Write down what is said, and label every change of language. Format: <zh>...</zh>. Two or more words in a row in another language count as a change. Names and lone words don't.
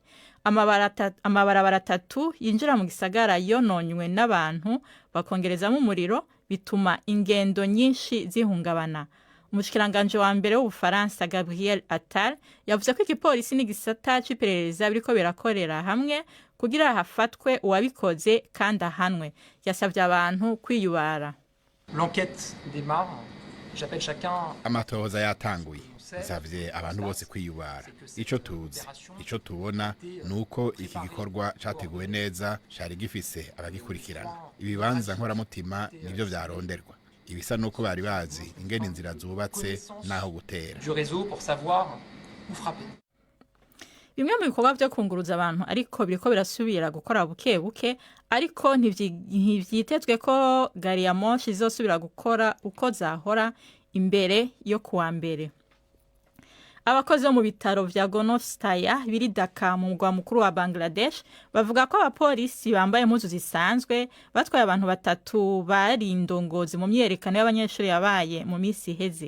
<rn>Amabarabara 3 yinjira mu gisagara yononywe n'abantu bakongerezamo umuriro, bituma ingendo nyinshi zihungabana. Umushikiranganje wa mbere w'Ubufaransa Gabriel Attal yavuze ko igipolisi n'igisata c'iperereza biriko birakorera hamwe kugira hafatwe uwabikoze kandi ahanwe. Yasavye abantu kwiyubara.</rn> <fr>L'enquête démarre. J'appelle chacun.</fr> <rn>Amatohoza yatanguye. Nsavye abantu bose kwiyubara. Ico tubona nuko iki gikorwa categuwe neza, cari gifise abagikurikirana. Ibibanza nkoramutima nivyo vyaronderwa. Ibisa nuko bari bazi ingene inzira zubatse naho gutera.</rn> <fr>Du réseau pour savoir où frapper.</fr> <rn>Bimwe mu bikorwa byo kunguruza abantu ariko biriko birasubira gukora buke buke, ariko ntivyitezwe ko gari ya moshi izosubira gukora uko zahora imbere yo kuwa mbere. Abakozi bo mu bitaro vya Gonostaya biri Dhaka mu mugwa mukuru wa Bangladesh bavuga ko abapolisi bambaye impuzu zisanzwe batwaye abantu 3 bari indongozi mu myerekano y'abanyeshuri yabaye mu misi iheze.</rn>